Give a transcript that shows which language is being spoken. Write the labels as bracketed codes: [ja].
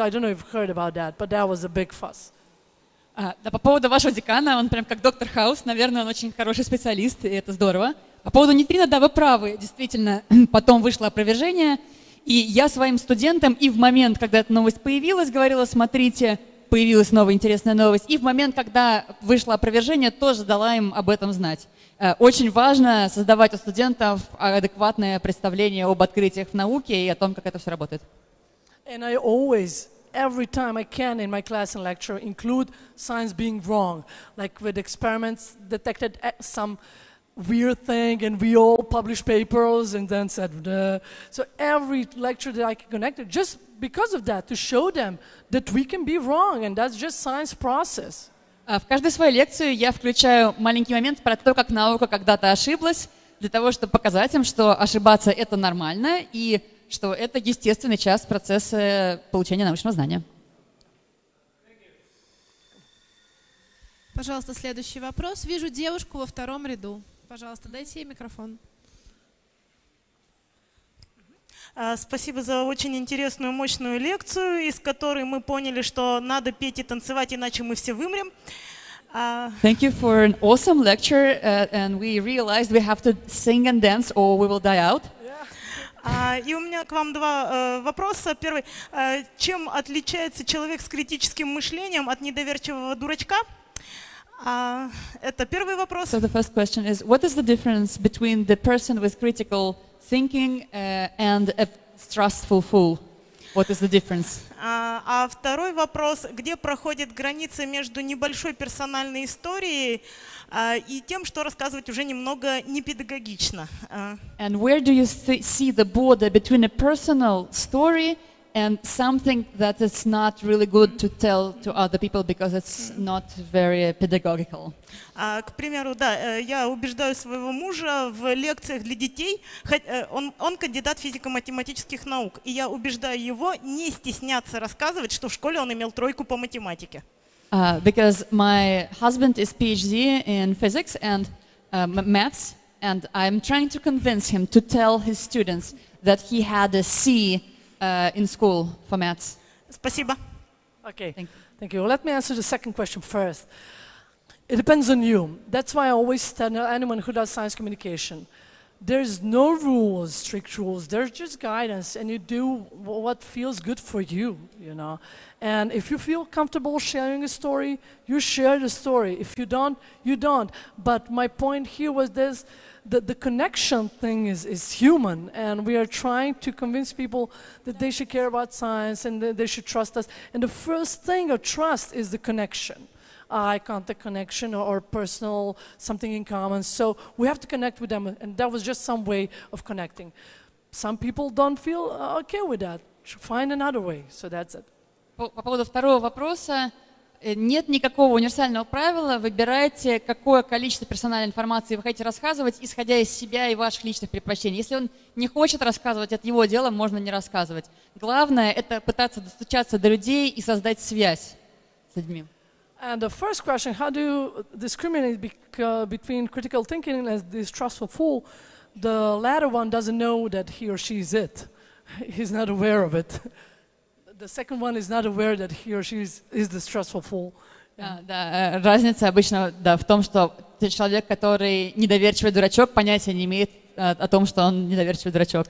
[en] I don't know if you've heard about that, but that was a big fuss. [ru] Да, по поводу вашего декана, он прям как доктор Хаус, наверное, он очень хороший специалист, и это здорово. По поводу нейтрино, да, вы правы, действительно, потом вышло опровержение, и я своим студентам и в момент, когда эта новость появилась, говорила, смотрите, появилась новая интересная новость, и в момент, когда вышло опровержение, тоже дала им об этом знать. Очень важно создавать у студентов адекватное представление об открытиях в науке и о том, как это все работает. [en] And I always, every time I can in my class and lecture, include science being wrong, like with experiments detected some weird thing, and we all published papers and then said, so every lecture that I can connect it, just because of that, to show them that we can be wrong, and that's just science process. [ru] В каждую свою лекцию я включаю маленький момент про то, как наука когда-то ошиблась, для того, чтобы показать им, что ошибаться — это нормально, и что это естественный часть процесса получения научного знания. Пожалуйста, следующий вопрос. Вижу девушку во втором ряду. Пожалуйста, дайте ей микрофон. Спасибо за очень интересную, мощную лекцию, из которой мы поняли, что надо петь и танцевать, иначе мы все вымрем. [en] Thank you for an awesome lecture, and we realized we have to sing and dance or we will die out. [ru] И у меня к вам два вопроса. Первый. Чем отличается человек с критическим мышлением от недоверчивого дурачка? Это первый вопрос. [en] So the first question is, what is the difference between the person with critical thinking and a trustful fool? What is the difference? [ru] А второй вопрос, где проходит граница между небольшой персональной историей и тем, что рассказывать уже немного непедагогично? [en] And where do you see the border between a personal story and something that is not really good to tell to other people because it's not very pedagogical? [ru] К примеру, да, я убеждаю своего мужа в лекциях для детей, он кандидат физико-математических наук, и я убеждаю его не стесняться рассказывать, что в школе он имел тройку по математике. [en] Because my husband is PhD in physics and maths, and I'm trying to convince him to tell his students that he had a C in school for maths. [ru] Спасибо. [en] Okay, thank you. Let me answer the second question first. It depends on you. That's why I always tell anyone who does science communication, there's no rules, strict rules. There's just guidance, and you do what feels good for you, you know. And if you feel comfortable sharing a story, you share the story. If you don't, you don't. But my point here was this, the connection thing is human, and we are trying to convince people that they should care about science and that they should trust us. And the first thing of trust is the connection. Eye contact connection or personal, something in common. So we have to connect with them, and that was just some way of connecting. Some people don't feel okay with that. Should find another way. So that's it. [ru] По поводу второго вопроса, нет никакого универсального правила. Выбирайте, какое количество персональной информации вы хотите рассказывать, исходя из себя и ваших личных предпочтений. Если он не хочет рассказывать, это его дело, можно не рассказывать. Главное — это пытаться достучаться до людей и создать связь с людьми. [en] And the first question, how do you discriminate between critical thinking and distrustful fool? The latter one doesn't know that he or she is it. He's not aware of it. The second one is not aware that he or she is distrustful fool. [ru] Да, разница обычно в том, что человек, который недоверчивый дурачок, понятия не имеет о том, что он недоверчивый дурачок.